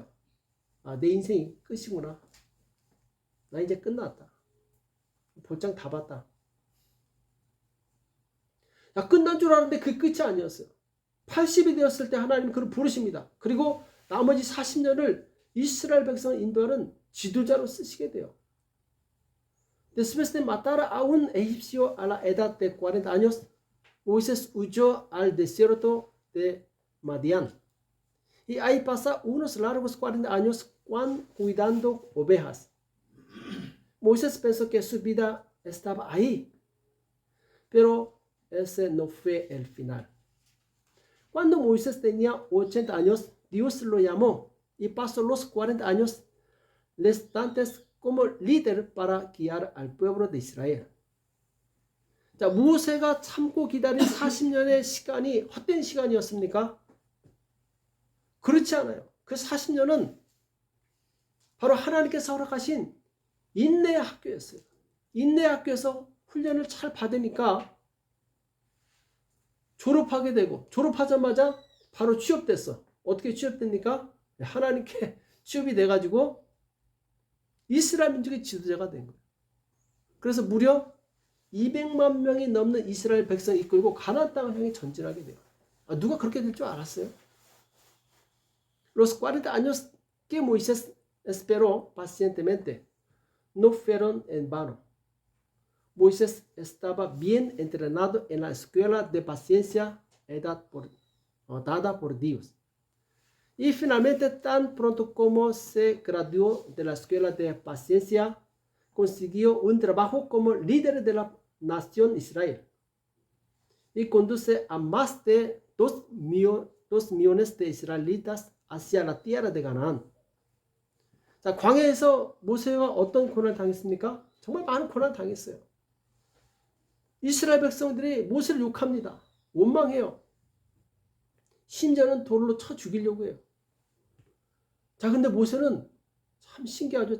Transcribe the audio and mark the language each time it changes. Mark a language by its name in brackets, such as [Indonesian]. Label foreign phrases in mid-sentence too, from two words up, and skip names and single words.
[Korean] 아, 내 인생이 끝이구나. 나 이제 끝났다. 볼장 다 봤다. 야, 끝난 줄 알았는데 그 끝이 아니었어요. 80이 되었을 때 하나님이 그를 부르십니다. 그리고 나머지 40년을 이스라엘 백성을 인도하는 지도자로 쓰시게 돼요. [Spanish] Después de matar a un egipcio a la edad de 40 años, Moisés huyó al desierto de Madián. Y ahí pasa unos largos 40 años cuidando ovejas. Moisés pensó que su vida estaba ahí, pero ese no fue el final. Cuando Moisés tenía 80 años, Dios lo llamó y pasó los 40 años restantes como líder para guiar al pueblo de Israel. [Korean] 자, 모세가 참고 기다린 40년의 시간이 헛된 시간이었습니까? 그렇지 않아요. 그 40년은 바로 하나님께서 허락하신 인내의 학교였어요. 인내의 학교에서 훈련을 잘 받으니까 졸업하게 되고, 졸업하자마자 바로 취업됐어. 어떻게 취업됩니까? 하나님께 취업이 돼가지고 이스라엘 민족의 지도자가 된 거예요. 그래서 무려 200만 명이 넘는 이스라엘 백성이 이끌고 가나안 땅을 향해 전진하게 돼요. 아, 누가 그렇게 될 줄 알았어요? [Spanish] Los 40 años que Moisés esperó pacientemente no fueron en vano. Moisés estaba bien entrenado en la escuela de paciencia dada por Dios. Y finalmente, tan pronto como se graduó de la escuela de paciencia, consiguió un trabajo como líder de la nación Israel. Y conduce a más de 2 millones de israelitas hacia la tierra de Canaán. [Korean] 자, 광야에서 모세가 어떤 고난을 당했습니까? 정말 많은 고난을 당했어요. 이스라엘 백성들이 모세를 욕합니다. 원망해요. 심지어는 돌로 쳐 죽이려고 해요. 자, 근데 모세는 참 신기하죠.